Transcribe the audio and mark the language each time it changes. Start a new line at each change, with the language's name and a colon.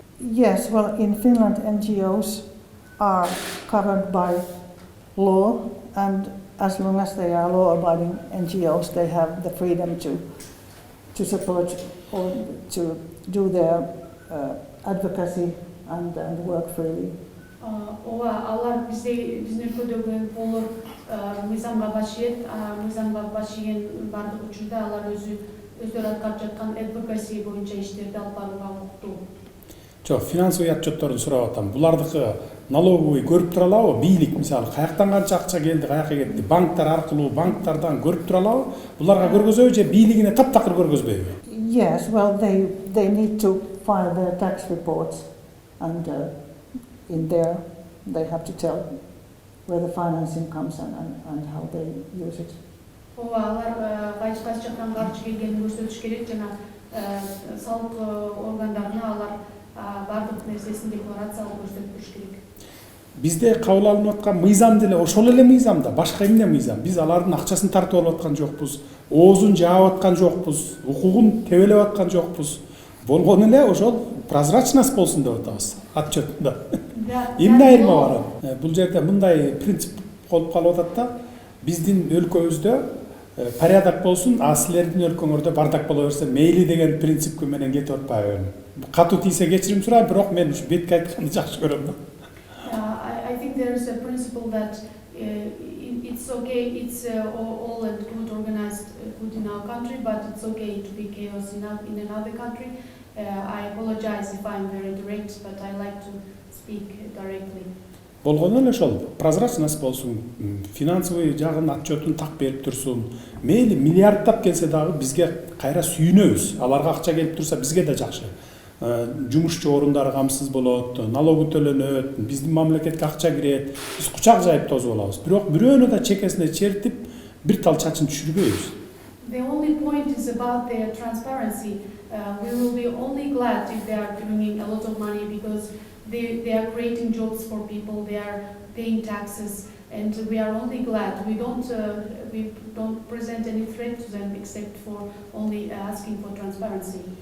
English: Yes, well, in Finland, NGOs are covered by law, and as long as they are law-abiding NGOs, they have the freedom to support or to do their advocacy and work freely.
Kyrgyz: Алар биздин өлкөдөгү болор мыйзамга башыйын бардык учурда алар өздөрү аткарып жаткан advocacy боюнча иштерди алып барууга укуктуу. Жок, финансовый отчетторун сурап атам. Булардыкы налоговый көрүп тура алабы? Бийлик мисалы каяктан канча акча келди, каяка кетти? Банктар аркылуу, банктардан көрүп тура алабы? Буларга көргөзөбү же бийлигине таптакыр көргөзбөйбү?
English: Yes, well, they need to file their tax reports, and in there they have to tell where the financing comes and how they use it.
Kyrgyz: Алар кайсы жактан каржы келгенин көрсөтүш керек, жана салык органдарына алар бардык нерсесин декларациялап көрсөтүп туруш керек. Бизде кабыл алынып аткан мыйзам деле ошол эле мыйзам да, башка эмне мыйзам? Биз алардын акчасын тартып алып аткан жокпуз, оозун жаап аткан жокпуз, укугун тебелеп аткан жокпуз. Болгон эле ошол прозрачность болсун деп атабыз отчетунда. Эмне айырма бар? Бул жерде мындай принцип болуп калып атат да, биздин өлкөбүздө порядок болсун, а силердин өлкөңөрдө бардак боло берсе мейли деген принципке менен кетип атпайбы? Катуу тийсе кечирим сурайм, бирок мен ушу бетке айтканды жакшы көрөм да.
English: I think there is a principle that it's okay, it's all and good organized, good in our country, but it's okay to be chaos in another country. I apologize if I'm very direct, but I like to speak directly.
Kyrgyz: Болгону эле ошол прозрачность болсун, финансовый жагын отчетун так берип турсун. Мейли миллиарддап келсе дагы бизге кайра сүйүнөбүз. Аларга акча келип турса бизге да жакшы. Жумушчу орундары камсыз болот, налогу төлөнөт, биздин мамлекетке акча кирет, биз кучак жайып тосуп алабыз. Бирок бирөөнү да чекесине чертип, бир тал чачын түшүрбөйбүз.
English: The only point is about their transparency. We will be only glad if they are bringing a lot of money because they are creating jobs for people, they are paying taxes, and we are only glad. We don't present any threat to them except for only asking for transparency.